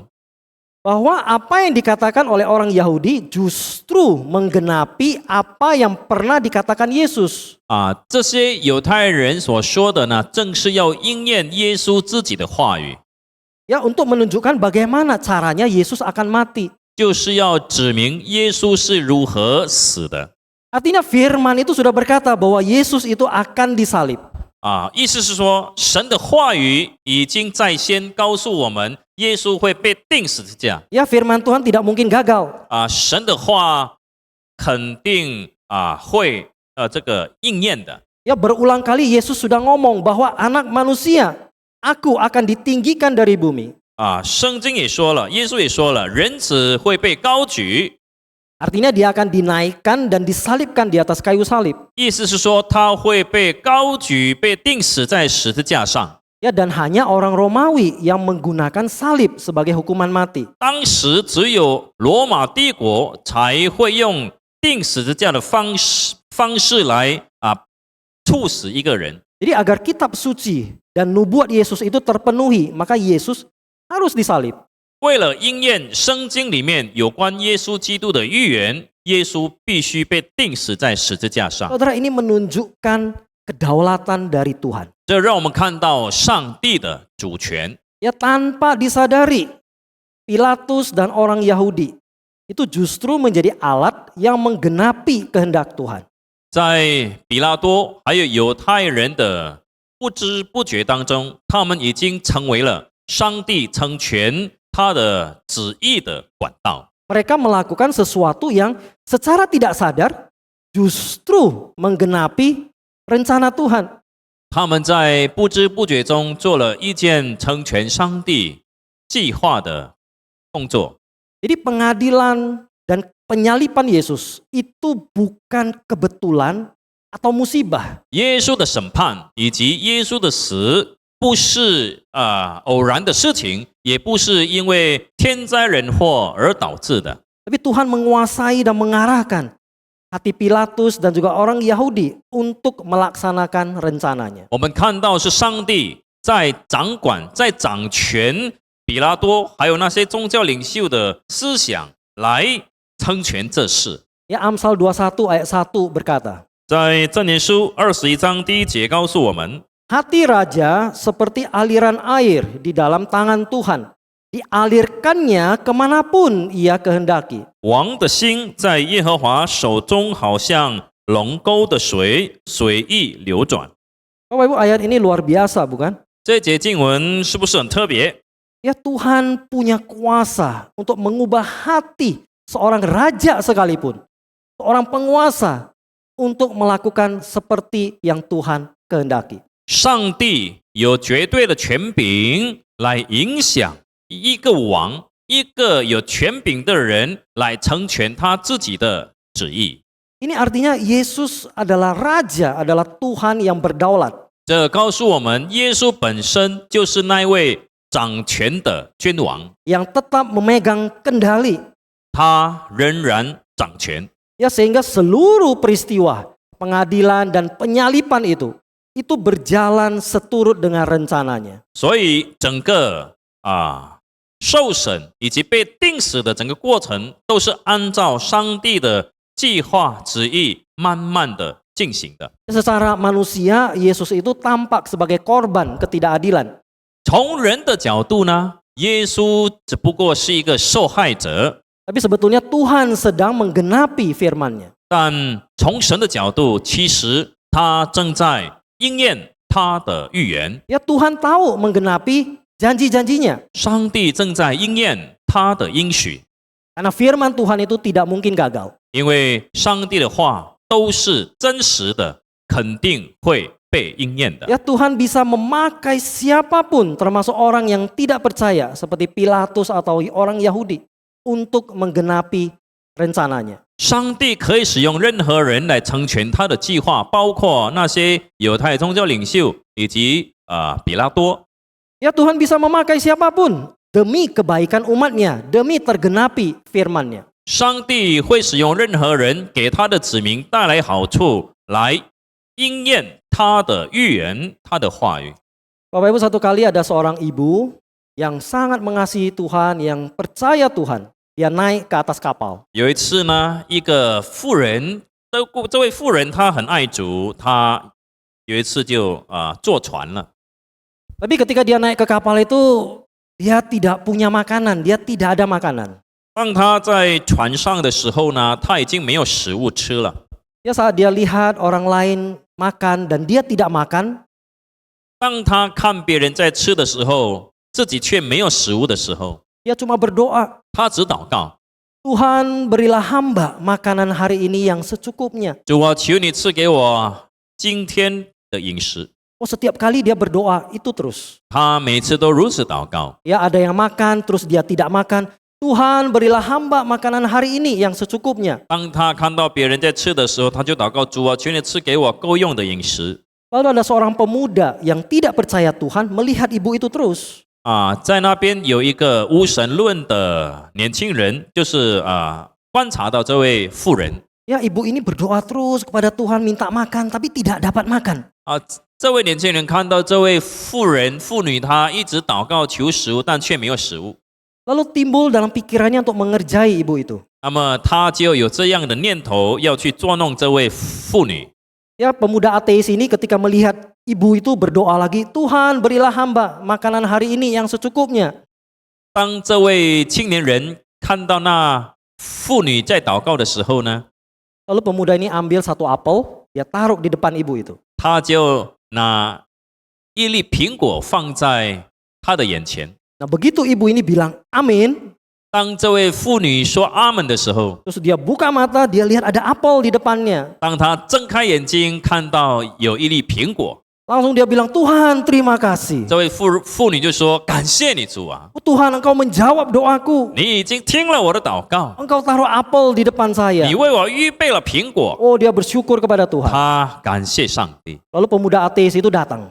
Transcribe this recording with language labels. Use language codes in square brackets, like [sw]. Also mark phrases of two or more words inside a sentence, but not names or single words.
[id] bahwa apa yang dikatakan oleh orang Yahudi justru menggenapi apa yang pernah dikatakan Yesus. [zh] 这些犹太人所说的呢，正是要应验耶稣自己的话语， [id] Ya, untuk menunjukkan bagaimana caranya Yesus akan mati. [zh] 就是要指明耶稣是如何死的。 [id] Artinya firman itu sudah berkata bahwa Yesus itu akan disalib. [zh] 意思是说，神的话语已经在先告诉我们，耶稣会被钉十字架。 [id] Ya, firman Tuhan tidak mungkin gagal. [zh] 神的话肯定会这个应验的。 [id] Ya, berulang kali Yesus sudah ngomong bahwa anak manusia, aku akan ditinggikan dari bumi. [zh] 圣经也说了，耶稣也说了，人子会被高举。 [id] Artinya dia akan dinaikkan dan disalibkan di atas kayu salib. [zh] 意思是说，他会被高举，被钉死在十字架上。 [id] Ya, dan hanya orang Romawi yang menggunakan salib sebagai hukuman mati. [zh] 当时只有罗马帝国才会用钉十字架的方式来处死一个人。 [id] Jadi agar kitab suci dan nubuat Yesus itu terpenuhi, maka Yesus harus disalib. [zh] 为了应验圣经里面有关耶稣基督的预言，耶稣必须被钉死在十字架上。 [id] Saudara, ini menunjukkan kedaulatan dari Tuhan. [zh] 这让我们看到上帝的主权。 [id] Ya, tanpa disadari, Pilatus dan orang Yahudi itu justru menjadi alat yang menggenapi kehendak Tuhan. [zh] 在比拉多还有犹太人的不知不觉当中，他们已经成为了上帝成全他的旨意的管道。 [id] Mereka melakukan sesuatu yang secara tidak sadar justru menggenapi rencana Tuhan. [zh] 他们在不知不觉中做了一件成全上帝计划的动作。 [id] Jadi pengadilan dan penyaliban Yesus itu bukan kebetulan atau musibah. [zh] 耶稣的审判以及耶稣的死，不是偶然的事情，也不是因为天灾人祸而导致的。 [id] Tapi Tuhan menguasai dan mengarahkan hati Pilatus dan juga orang Yahudi untuk melaksanakan rencananya. [zh] 我们看到是上帝在掌管、在掌权比拉多还有那些宗教领袖的思想来成全这事。 [id] Ya, Amsal 21 ayat 1 berkata, [zh] 在箴言书21章第1节告诉我们， [id] hati raja seperti aliran air di dalam tangan Tuhan. Dialirkannya kemanapun ia kehendaki. [zh] 王的心在耶和华手中，好像龙沟的水，随意流转。 [id] Bapak Ibu, ayat ini luar biasa bukan? [zh] 这节经文是不是很特别？ [id] Ya, Tuhan punya kuasa untuk mengubah hati seorang raja sekalipun. Seorang penguasa untuk melakukan seperti yang Tuhan kehendaki. [zh] 上帝有绝对的权柄来影响一个王，一个有权柄的人来成全他自己的旨意。 [id] Ini artinya Yesus adalah raja, adalah Tuhan yang berdaulat. [zh] 这告诉我们，耶稣本身就是那位掌权的君王， [id] yang tetap memegang kendali. [zh] 他仍然掌权。 [id] Ya, sehingga seluruh peristiwa pengadilan dan penyalipan itu berjalan seturut dengan rencananya. [zh] 所以整个受审以及被钉死的整个过程，都是按照上帝的计划旨意慢慢的进行的。 [id] Secara manusia, Yesus itu tampak sebagai korban ketidakadilan. [zh] 从人的角度呢，耶稣只不过是一个受害者， [id] Tapi sebetulnya Tuhan sedang menggenapi firman-Nya. [zh] 但从神的角度，其实他正在应验他的预言。 [id] Ya, Tuhan tahu menggenapi janji-janjinya. [zh] 上帝正在应验他的应许， [id] Karena firman Tuhan itu tidak mungkin gagal. [zh] 因为上帝的话都是真实的，肯定会被应验的。 [id] Ya, Tuhan bisa memakai siapapun, termasuk orang yang tidak percaya seperti Pilatus atau orang Yahudi, untuk menggenapi rencananya. [zh] 上帝可以使用任何人来成全他的计划，包括那些犹太宗教领袖以及比拉多。 [id] Ya, Tuhan bisa memakai siapapun demi kebaikan umatnya, demi tergenapi firman-Nya. [zh] 上帝会使用任何人给他的子民带来好处，来应验他的预言，他的话语。 [id] Bapak Ibu, satu kali ada seorang ibu yang sangat mengasihi Tuhan, yang percaya Tuhan. Dia naik ke atas kapal. [zh] 有一次呢，一个妇人，这位妇人她很爱主，她有一次就坐船了。 [id] Tapi ketika dia naik ke kapal itu, dia tidak punya makanan, dia tidak ada makanan. [zh] 当她在船上的时候呢，她已经没有食物吃了。 [id] Ya, saat dia lihat orang lain makan dan dia tidak makan, [zh] 当她看别人在吃的时候，自己却没有食物的时候， [id] dia cuma berdoa, [zh] 她只祷告： [id] Tuhan berilah hamba makanan hari ini yang secukupnya. [zh] 主啊，求你赐给我今天的饮食。 [id] Oh, setiap kali dia berdoa itu terus. [zh] 她每次都如此祷告。 [id] Ya, ada yang makan terus dia tidak makan. Tuhan berilah hamba makanan hari ini yang secukupnya. [zh] 当她看到别人在吃的时候，她就祷告：主啊，求你赐给我够用的饮食。 [id] Lalu ada seorang pemuda yang tidak percaya Tuhan melihat ibu itu terus. [zh] 在那边有一个无神论的年轻人，就是观察到这位妇人。 [id] Ya, ibu ini berdoa terus kepada Tuhan minta makan tapi tidak dapat makan. [zh] 这位年轻人看到这位妇女，她一直祷告求食物，但却没有食物。 [id] Lalu timbul dalam pikirannya untuk mengerjai ibu itu. [zh] 那么他就有这样的念头，要去捉弄这位妇女。 [id] Ya, pemuda ateis ini ketika melihat ibu itu berdoa lagi, Tuhan berilah hamba makanan hari ini yang secukupnya. [zh] 当这位青年人看到那妇女在祷告的时候呢， [id] Lalu pemuda ini ambil satu apel, dia taruh di depan ibu itu. [zh] 他就拿一粒苹果放在他的眼前。 [id] Nah, begitu ibu ini bilang amin, [zh] 当这位妇女说阿门的时候， [id] terus dia buka mata, dia lihat ada apel di depannya. [zh] 当他睁开眼睛看到有一粒苹果， [id] Langsung dia bilang, Tuhan terima kasih. [zh] 这位妇女就说：“感谢你主啊， [id] Oh, Tuhan, Engkau menjawab doaku. [zh] 你已经听了我的祷告， [id] Engkau taruh apel di depan saya. [zh] 你为我预备了苹果。” [id] Oh, dia bersyukur kepada Tuhan. [zh] 他感谢上帝。 [id] Lalu pemuda ateis itu datang.